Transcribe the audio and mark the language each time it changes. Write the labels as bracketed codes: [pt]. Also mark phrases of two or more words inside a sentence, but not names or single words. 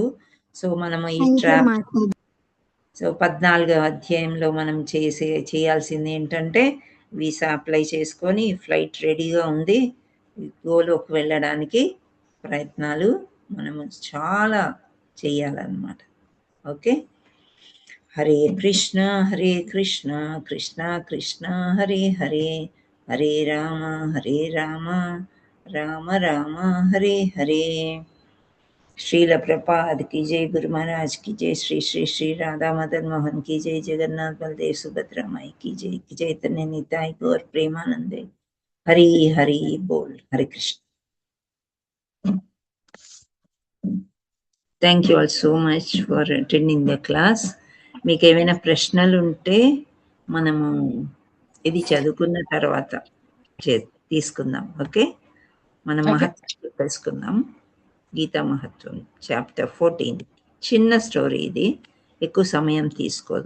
[te] సో మనము ఈ 14వ అధ్యాయంలో మనం చేయాల్సింది ఏంటంటే, వీసా అప్లై చేసుకొని ఫ్లైట్ రెడీగా ఉంది, గోలోకి వెళ్ళడానికి ప్రయత్నాలు మనము చాలా చేయాలన్నమాట. [sa] ఓకే. హరే కృష్ణ కృష్ణ కృష్ణ హరే హరే, హరే రామ రామ రామ హరే హరే. [hi] श्रील प्रपाद की जय, गुरु महाराज की जय, श्री श्री श्री राधा मदन मोहन की जय, जगन्नाथ बलदेव सुभद्रा माई की जय, चैतन्य निताय गौर प्रेमानंदे. हरि हरि बोल. हरे कृष्ण. [en] Thank you all so much for attending the class. [te] మీకు ఏమైనా ప్రశ్నలు ఉంటే మనము ఇది చదువుకున్న తర్వాత తీసుకుందాం. ఓకే, మనం మహత్వం తెలుసుకుందాం. గీతా మహత్వం చాప్టర్ 14. చిన్న స్టోరీ ఇది, ఎక్కువ సమయం తీసుకోదు.